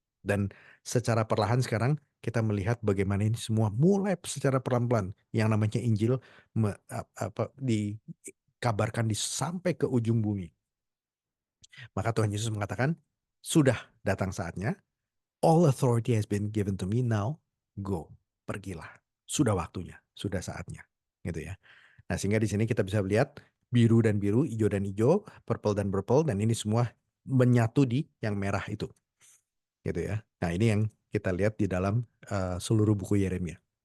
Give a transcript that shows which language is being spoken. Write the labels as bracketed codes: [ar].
[id] Dan secara perlahan sekarang kita melihat bagaimana ini semua mulai secara pelan-pelan. Yang namanya Injil dikabarkan sampai ke ujung bumi. Maka Tuhan Yesus mengatakan, sudah datang saatnya. [en] All authority has been given to me, now go. [id] Pergilah. Sudah waktunya, sudah saatnya. Gitu ya. Nah, sehingga di sini kita bisa lihat biru dan biru, hijau dan hijau, purple dan purple, dan ini semua menyatu di yang merah itu. Gitu ya. Nah, ini yang kita lihat di dalam seluruh buku Yeremia.